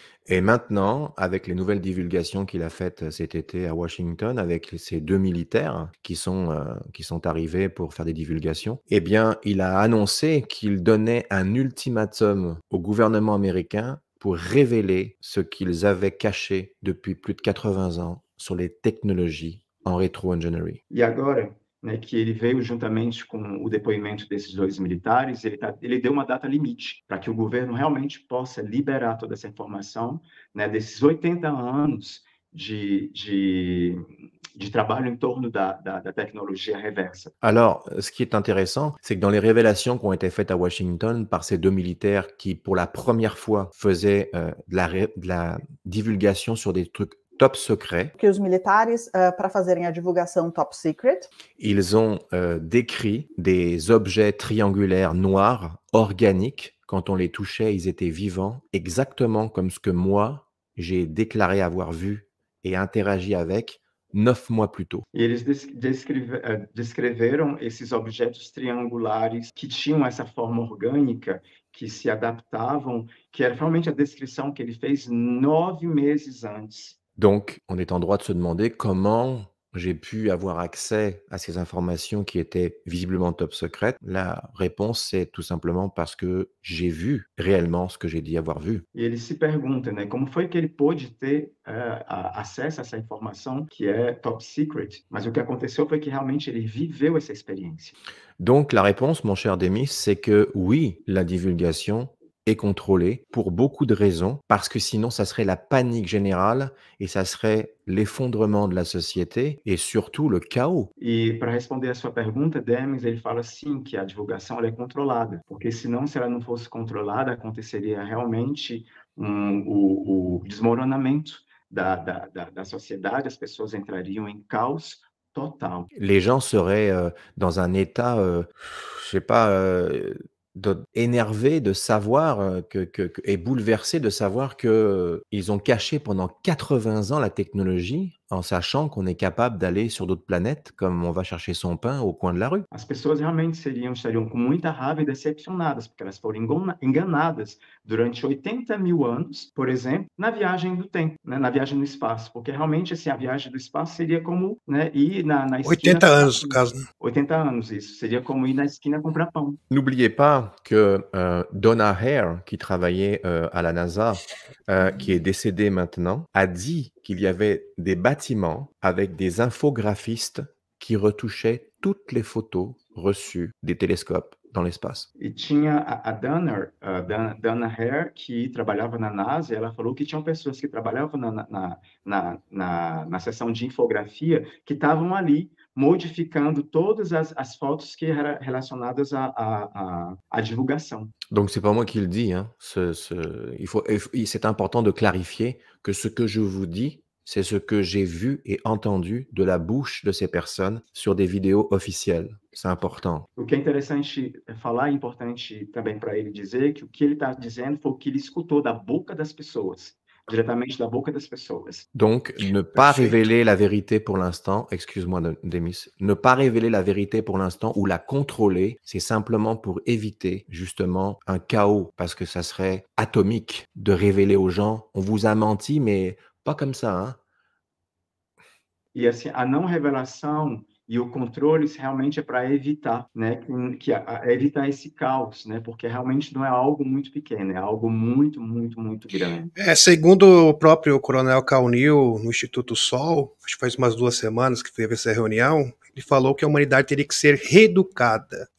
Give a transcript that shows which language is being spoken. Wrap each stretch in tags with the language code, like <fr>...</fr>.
<fr>Et maintenant, avec les nouvelles divulgations qu'il a faites cet été à Washington, avec ces 2 militaires qui sont arrivés pour faire des divulgations, eh bien, il a annoncé qu'il donnait un ultimatum au gouvernement américain pour révéler ce qu'ils avaient caché depuis plus de 80 ans sur les technologies en rétro-ingénierie.</fr> <pt>E agora, né, que ele veio juntamente com o depoimento desses 2 militares, ele deu uma data limite para que o governo realmente possa liberar toda essa informação, né, desses 80 anos de trabalho em torno da tecnologia reversa.</pt> <fr>Alors, ce qui est intéressant, c'est que dans les révélations qui ont été faites à Washington par ces 2 militaires qui, pour la première fois, faisaient de la divulgation sur des trucs top secret.</fr> <pt>Que os militares, para fazerem a divulgação top secret,</pt> <fr>ils ont décrit des objets triangulaires noirs, organiques. Quand on les touchait, ils étaient vivants, exactement comme ce que moi, j'ai déclaré avoir vu et interagi avec 9 mois plus tôt.</fr> <pt>E eles descreveram esses objetos triangulares que tinham essa forma orgânica, que se adaptavam, que era realmente a descrição que ele fez 9 meses antes.</pt> <fr>Donc, on est en droit de se demander comment j'ai pu avoir accès à ces informations qui étaient visiblement top secrètes. La réponse, c'est tout simplement parce que j'ai vu réellement ce que j'ai dit avoir vu.</fr> <pt>E ele se pergunta, né, como foi que ele pôde ter acesso a essa informação que é top secret? Mas o que aconteceu foi que realmente ele viveu essa experiência.</pt> <fr>Donc, la réponse, mon cher Demis, c'est que oui, la divulgation et contrôlé pour beaucoup de raisons, parce que sinon ça serait la panique générale et ça serait l'effondrement de la société et surtout le chaos.</fr> <pt>E para responder a sua pergunta, Demis, ele fala sim que a divulgação ela é controlada, porque senão, se ela não fosse controlada, aconteceria realmente o desmoronamento da sociedade, as pessoas entrariam em caos total.</pt> <fr>Les gens seraient dans un état, je sais pas, énervés de savoir et bouleversés de savoir que ils ont caché pendant 80 ans la technologie en sachant qu'on est capable d'aller sur d'autres planètes, comme on va chercher son pain au coin de la rue.</fr> <pt>As pessoas realmente estariam com muita raiva e decepcionadas, porque elas foram enganadas durante 80.000 anos, por exemplo, na viagem do tempo, né, na viagem no espaço, porque realmente assim, a viagem do espaço seria como, né, ir na esquina... 80 anos, no caso, né? 80 anos, isso. Seria como ir na esquina comprar pão.</pt> <fr>N'oubliez pas que Donna Hare, qui travaillait à la NASA, qui est décédée maintenant, a dit qu'il y avait des bâtiments avec des infographistes qui retouchaient toutes les photos reçues des télescopes dans l'espace.</fr> <pt>E tinha a Dana Hare, que trabalhava na NASA, e ela falou que tinham pessoas que trabalhavam na seção de infografia que estavam ali modificando todas as fotos que eram relacionadas à divulgação.</pt> <fr>Donc c'est pas moi qui le dis, hein. C'est important de clarifier que ce que je vous dis, c'est ce que j'ai vu et entendu de la bouche de ces personnes sur des vidéos officielles. C'est important.</fr> <pt>O que é interessante falar, é importante também para ele dizer que o que ele está dizendo foi o que ele escutou da boca das pessoas, diretamente da boca das pessoas.</pt> <fr>Donc, ne pas révéler la vérité pour l'instant, excuse-moi Demis, ne pas révéler la vérité pour l'instant ou la contrôler, c'est simplement pour éviter justement un chaos, parce que ça serait atomique de révéler aux gens, on vous a menti, mais pas comme ça, hein.</fr> <pt>E assim, a não revelação e o controle realmente é para evitar, né, evitar esse caos, né, porque realmente não é algo muito pequeno, é algo muito, muito, muito grande. Segundo o próprio Coronel Caunil, no Instituto Sol, acho que faz umas 2 semanas que teve essa reunião, ele falou que a humanidade teria que ser reeducada.</pt>